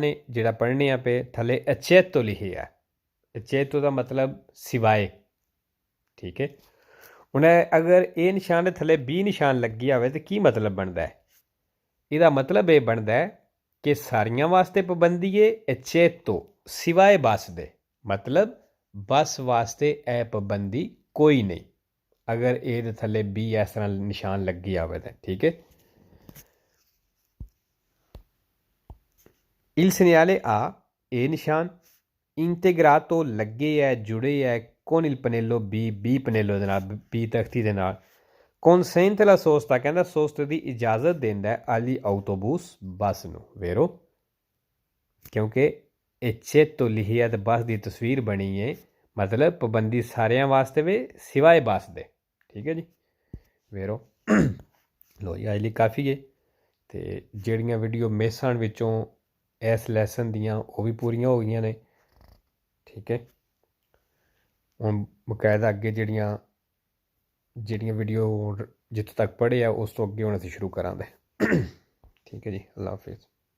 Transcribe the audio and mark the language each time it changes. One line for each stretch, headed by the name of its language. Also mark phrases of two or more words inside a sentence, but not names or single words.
Punjabi: ਹੈ ਜਿਹੜਾ ਪੜ੍ਹਨੇ ਆ ਪਏ ਥੱਲੇ ਅਚੇਤੋ ਲਿਖਿਆ ਅਚੇਤੋ ਦਾ ਮਤਲਬ ਸਿਵਾਏ ਠੀਕ ਹੈ ਹੁਣ ਅਗਰ ਇਹ ਨਿਸ਼ਾਨ ਦੇ ਥੱਲੇ B ਨਿਸ਼ਾਨ ਲੱਗੀ ਹੋਵੇ ਤਾਂ ਕੀ ਮਤਲਬ ਬਣਦਾ ਹੈ ਇਹਦਾ ਮਤਲਬ ਇਹ ਬਣਦਾ ਹੈ ਕਿ ਸਾਰੀਆਂ ਵਾਸਤੇ ਪਾਬੰਦੀ ਹੈ ਅਚੇਤੋ ਸਿਵਾਏ ਬੱਸ ਦੇ ਮਤਲਬ ਬੱਸ ਵਾਸਤੇ ਇਹ ਪਾਬੰਦੀ ਕੋਈ ਨਹੀਂ ਅਗਰ ਇਹਦੇ ਥੱਲੇ B ਇਸ ਤਰ੍ਹਾਂ ਨਿਸ਼ਾਨ ਲੱਗੀ ਹੋਵੇ ਤਾਂ ਠੀਕ ਹੈ
Italian: il segnale A
Punjabi: ਇਹ ਨਿਸ਼ਾਨ ਇੰਟੀਗਰਾਟੋ ਲੱਗੇ ਹੈ ਜੁੜੇ ਹੈ
Italian: con il pannello B
Punjabi: ਪਨੇਲੋ ਦੇ ਨਾਲ B ਤਖਤੀ ਦੇ ਨਾਲ
Italian: consente la sosta
Punjabi: ਕਹਿੰਦਾ ਸੋਸਤ ਦੀ ਇਜਾਜ਼ਤ ਦਿੰਦਾ ਹੈ
Italian: agli autobus
Punjabi: ਬੱਸ ਨੂੰ ਵੇਰੋ ਕਿਉਂਕਿ ਅਚੇਤੋ ਲਿਖਿਆ ਤੇ ਬੱਸ ਦੀ ਤਸਵੀਰ ਬਣੀ ਹੈ ਮਤਲਬ ਪਾਬੰਦੀ ਸਾਰਿਆਂ ਵਾਸਤੇ ਵੇ ਸਿਵਾਏ ਬੱਸ ਦੇ ਠੀਕ ਹੈ ਜੀ ਵੇਰੋ ਲੋ ਜੀ ਅੱਜ ਲਈ ਕਾਫੀ ਹੈ ਤੇ ਜਿਹੜੀਆਂ ਵੀਡੀਓ ਮਿਸ ਹੋਣ ਵਿੱਚੋਂ ਇਸ ਲੈਸਨ ਦੀਆਂ ਉਹ ਵੀ ਪੂਰੀਆਂ ਹੋ ਗਈਆਂ ਨੇ ਠੀਕ ਹੈ ਹੁਣ ਬਕਾਇਦਾ ਅੱਗੇ ਜਿਹੜੀਆਂ ਵੀਡੀਓ ਜਿੱਥੋਂ ਤੱਕ ਪੜ੍ਹੇ ਆ ਉਸ ਤੋਂ ਅੱਗੇ ਹੁਣ ਅਸੀਂ ਸ਼ੁਰੂ ਕਰਾਂਗੇ ਠੀਕ ਹੈ ਜੀ ਅੱਲਾ ਹਾਫਿਜ਼